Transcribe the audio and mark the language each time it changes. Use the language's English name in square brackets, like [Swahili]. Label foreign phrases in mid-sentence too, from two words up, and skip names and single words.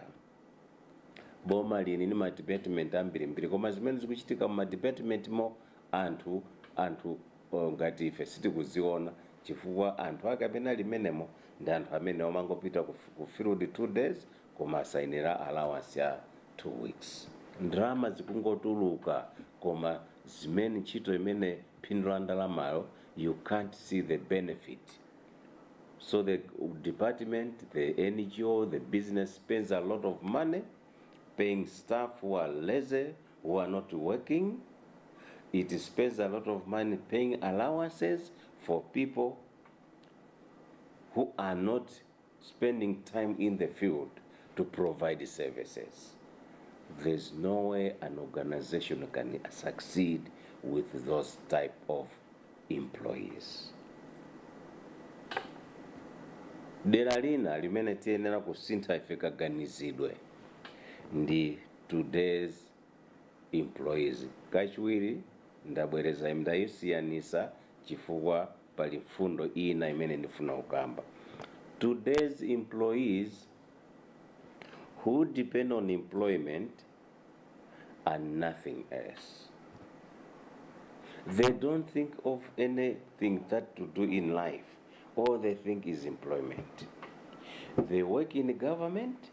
[Nyanja] Boma lini ni ma department ambirimbiri, koma zimene zikuchitika mu department mo anthu ngati ife sitikuziona, chifukwa anthu akapena limenemo ndi anthu amene omangopita ku field 2 days koma asainira allowance ya 2 weeks. Ndrama zikungotuluka koma zimene ntchito imene phindu la ndalamayo [English] you can't see the benefit. So the department, the NGO, the business spends a lot of money paying staff who are lazy, who are not working. It spends a lot of money paying allowances for people who are not spending time in the field to provide services. There's no way an organization can succeed with those type of employees. [Nyanja] Dera lina limene tiyenera kusintha ife kaganizidwe ndi [English] today's employees. [Nyanja] Kachiwiri ndabwereza ndayisiyanisa chifukwa pali mfundo ina imene ndifuna kukamba. [English] Today's employees who depend on employment are nothing else. They don't think of anything that to do in life. All they think is employment. They work in the government.